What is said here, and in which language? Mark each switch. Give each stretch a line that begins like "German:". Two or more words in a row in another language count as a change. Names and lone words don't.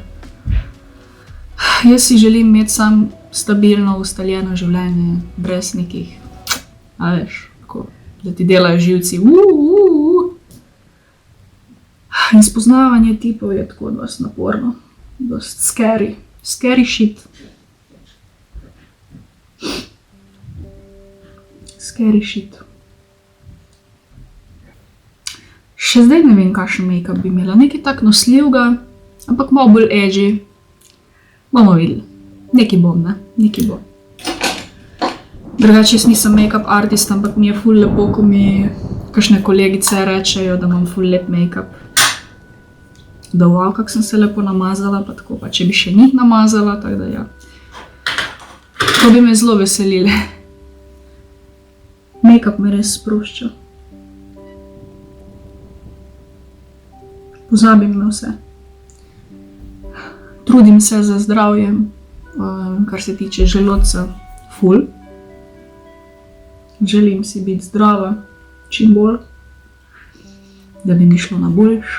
Slovenian: Jaz si želim imeti sam stabilno, ustaljeno življenje, brez nekih, a veš, tako, da ti delajo živci, In spoznavanje tipov je tako dosti naporno, dosti
English: scary shit. Scary shit.
Slovenian: Še zdaj ne vem, kakšen make-up bi imela, nekaj tak nosljivega, ampak malo bolj edgy. Bomo videli. Nekaj bom, ne? Nekaj bom. Drugače, jaz nisem
English: make-up artist,
Slovenian: ampak mi je ful lepo, ko mi kakšne kolegice rečejo, da imam ful lep make-up. Da wow, kak sem se lepo namazala, pa tako, pa če bi še njih namazala, tako da ja. To bi me zelo veselile. Make-up me res sprošča. Pozabim na vse. Trudim se za zdravje, kar se tiče želodca, ful. Želim si biti zdrava, čim bolj, da bi mi šlo na boljš.